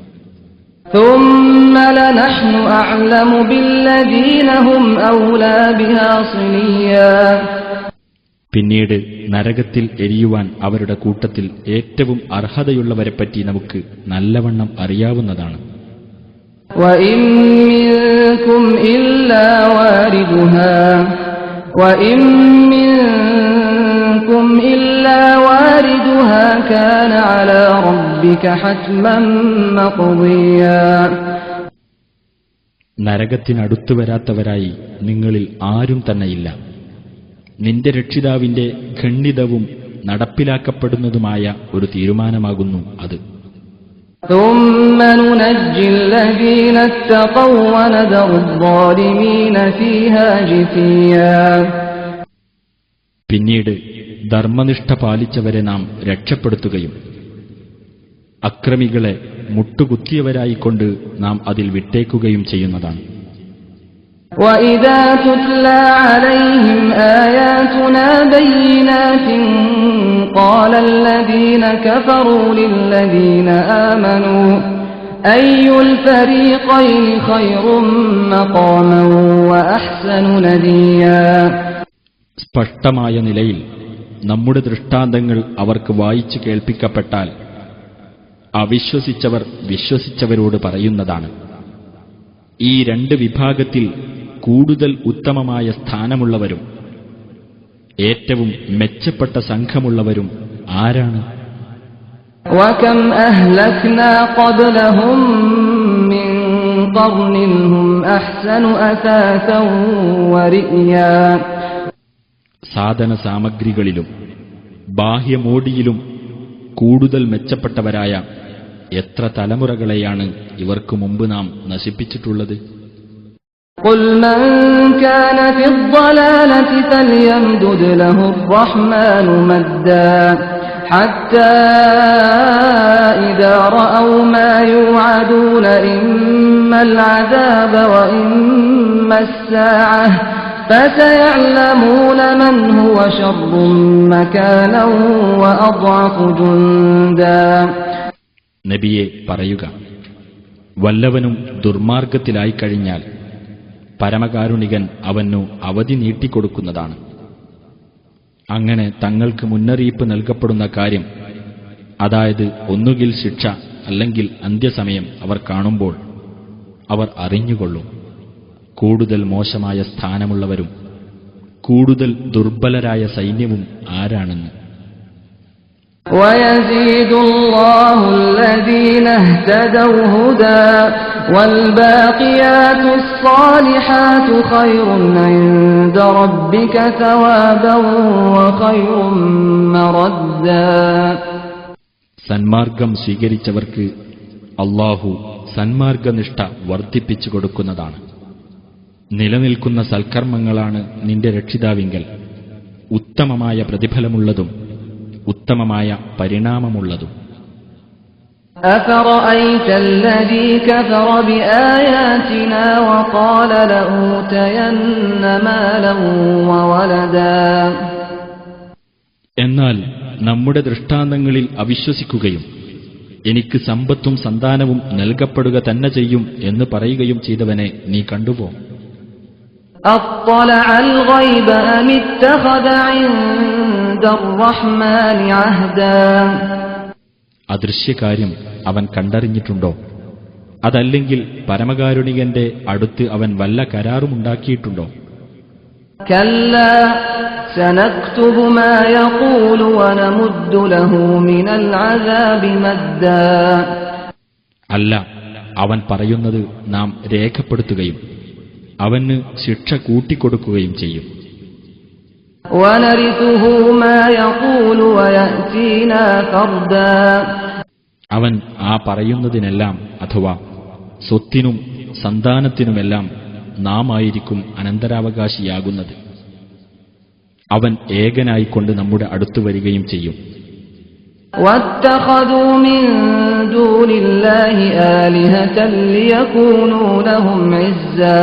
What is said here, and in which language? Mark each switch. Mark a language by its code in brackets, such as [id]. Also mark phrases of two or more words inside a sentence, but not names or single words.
[ar] ثم لنحن أعلم بالذين هم أولى بها صليا. [ml] പിന്നീട് നരകത്തിൽ എരിയുവാൻ അവരുടെ കൂട്ടത്തിൽ ഏറ്റവും അർഹതയുള്ളവരെപ്പറ്റി നമുക്ക് നല്ലവണ്ണം അറിയാവുന്നതാണ്. [ar] وإن منكم إلا واردها وإن منكم إلا واردها كان على ربك حتما مقضيا. [ml] നരകത്തിനടുത്തു വരാത്തവരായി നിങ്ങളിൽ ആരും തന്നെയില്ല. നിന്റെ രക്ഷിതാവിന്റെ ഖണ്ഡിതവും നടപ്പിലാക്കപ്പെടുന്നതുമായ ഒരു തീരുമാനമാകുന്നു അത്. [ar] ثم ننجي الذين اتقوا ونذر الظالمين فيها جثيا. [ml] പിന്നീട് ധർമ്മനിഷ്ഠ പാലിച്ചവരെ നാം രക്ഷപ്പെടുത്തുകയും അക്രമികളെ മുട്ടുകുത്തിയവരായിക്കൊണ്ട് നാം അതിൽ വിട്ടേക്കുകയും ചെയ്യുന്നതാണ്. [ar] وَإِذَا تُتْلَى عَلَيْهِمْ آيَاتُنَا بَيِّنَاتٍ قَالَ الَّذِينَ كَفَرُوا لِلَّذِينَ آمَنُوا أَيُّ الْفَرِيقَيْنِ خَيْرٌ مَّقَامًا وَأَحْسَنُ نَدِيًّا. [ml] സ്പഷ്ടമായ നിലയിൽ നമ്മുടെ ദൃഷ്ടാന്തങ്ങൾ അവർക്ക് വായിച്ചു കേൾപ്പിക്കപ്പെട്ടാൽ അവിശ്വസിച്ചവർ വിശ്വസിച്ചവരോട് പറയുന്നതാണ്, ഈ രണ്ട് വിഭാഗത്തിൽ കൂടുതൽ ഉത്തമമായ സ്ഥാനമുള്ളവരും ഏറ്റവും മെച്ചപ്പെട്ട സംഘമുള്ളവരും ആരാണ്? [ar] وَكَمْ أَهْلَكْنَا قَبْلَهُم مِّن قَرْنٍ هُمْ أَحْسَنُ أَثَاثًا وَرِئْيًا. [ml] സാധന സാമഗ്രികളിലും ബാഹ്യമോടിയിലും കൂടുതൽ മെച്ചപ്പെട്ടവരായ എത്ര തലമുറകളെയാണ് ഇവർക്ക് മുമ്പ് നാം നശിപ്പിച്ചിട്ടുള്ളത്. [ar] قُلْ مَنْ كَانَ فِي الضَّلَالَةِ فَلْيَمْدُدْ لَهُ الرَّحْمَنُ مَدًّا حَتَّى إِذَا رَأَوْا مَا يُوعَدُونَ إِمَّا الْعَذَابَ وَإِمَّا السَّاعَةَ فَسَيَعْلَمُونَ مَنْ هُوَ شَرٌّ مَكَانًا وَأَضْعَفُ جُندًا. [ml] നബിയെ പറയുക, വല്ലവനും ദുർമാർഗത്തിലായി കഴിഞ്ഞാൽ പരമകാരുണികൻ അവനു അവധി നീട്ടിക്കൊടുക്കുന്നതാണ്. അങ്ങനെ തങ്ങൾക്ക് മുന്നറിയിപ്പ് നൽകപ്പെടുന്ന കാര്യം, അതായത് ഒന്നുകിൽ ശിക്ഷ അല്ലെങ്കിൽ അന്ത്യസമയം അവർ കാണുമ്പോൾ അവർ അറിഞ്ഞുകൊള്ളും കൂടുതൽ മോശമായ സ്ഥാനമുള്ളവരും കൂടുതൽ ദുർബലരായ സൈന്യവും ആരാണെന്ന്. [ar] وَيَزِيدُ اللَّهُ الَّذِينَ اهْتَدَوْا هُدًى وَالْبَاقِيَاتُ الصَّالِحَاتُ خَيْرٌ عِندَ رَبِّكَ ثَوَابًا وَخَيْرٌ مَّرَدًّا. [ml] സന്മാർഗം സ്വീകരിച്ചവർക്ക് അല്ലാഹു സന്മാർഗനിഷ്ഠ വർദ്ധിപ്പിച്ചു കൊടുക്കുന്നതാണ്. നിലനിൽക്കുന്ന സൽക്കർമ്മങ്ങളാണ് നിന്റെ രക്ഷിതാവിങ്കൽ ഉത്തമമായ പ്രതിഫലമുള്ളതും ഉത്തമമായ പരിണാമമുള്ളതും. [ar] أَفَرَأَيْتَ الَّذِي كَفَرَ بِآيَاتِنَا وَقَالَ لَأُوتَيَنَّ مَالًا وَوَلَدًا. [ml] എന്നാൽ നമ്മുടെ ദൃഷ്ടാന്തങ്ങളിൽ അവിശ്വസിക്കുകയും എനിക്ക് സമ്പത്തും സന്താനവും നൽകപ്പെടുക തന്നെ ചെയ്യും എന്ന് പറയുകയും ചെയ്തവനെ നീ കണ്ടുപോ? [ar] أَطَّلَعَ الْغَيْبَ أَمِ اتَّخَذَ عِندَ الرَّحْمَنِ عَهْدًا. [ml] അദൃശ്യകാര്യം അവൻ കണ്ടറിഞ്ഞിട്ടുണ്ടോ? അതല്ലെങ്കിൽ പരമകാരുണികന്റെ അടുത്ത് അവൻ വല്ല കരാറുമുണ്ടാക്കിയിട്ടുണ്ടോ? [ar] كَلَّا سَنَكْتُبُ مَا يَقُولُ وَنَمُدُّ لَهُ مِنَ الْعَذَابِ مَدًّا. [ml] അല്ല, അവൻ പറയുന്നത് നാം രേഖപ്പെടുത്തുകയും അവന് ശിക്ഷ കൂട്ടിക്കൊടുക്കുകയും ചെയ്യും. [ar] وَنَرِثُهُ مَا يَقُولُ وَيَأْتِينَا فَرْدًا. [ml] അവൻ ആ പറയുന്നതിനെല്ലാം അഥവാ സ്വത്തിനും സന്താനത്തിനുമെല്ലാം നാം ആയിരിക്കും അനന്തരാവകാശിയാകുന്നത്. അവൻ ഏകനായിക്കൊണ്ട് നമ്മുടെ അടുത്തു വരികയും ചെയ്യും. [ar] وَاتَّخَذُوا مِن دُونِ اللَّهِ آلِهَةً لِيَكُونُوا لَهُمْ عِزًّا.